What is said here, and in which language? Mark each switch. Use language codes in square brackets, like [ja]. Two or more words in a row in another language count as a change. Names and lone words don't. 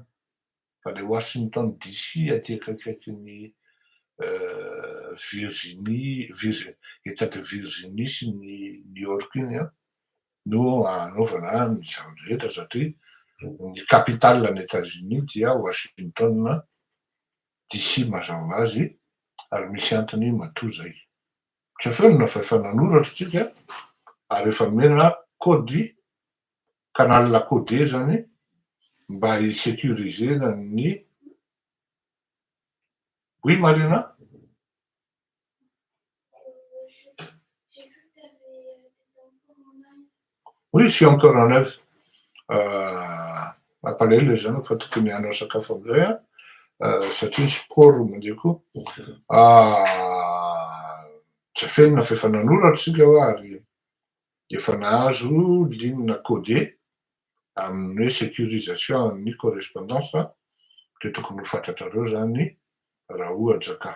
[mg] Fa le Washington DC aty akaikin'ny Virginie, [fr] État de Virginie [mg] sy ny New York iny no anaovana ny zavatra rehetra satria ny capitale-ny États-Unis dia Washington DC mazava azy ary misy antony matoa zay. Tsy feno na fa efa nanoratra tsika ary efa mena kody, [fr] canal codé [mg] zany mba hisécurisena ny. [fr] Oui, Marina? Oui, je suis encore en live. [mg] Mampalahelo zany fa tokony hanao sakafo amizay satria sport mandeko. Tsy feno fa efa nanoratra tsika ary efa nahazo [fr] ligne codé [mg] amin'ny hoe sécurisation ny correspondance de tokony ho fantatrareo zany raha ohatra ka.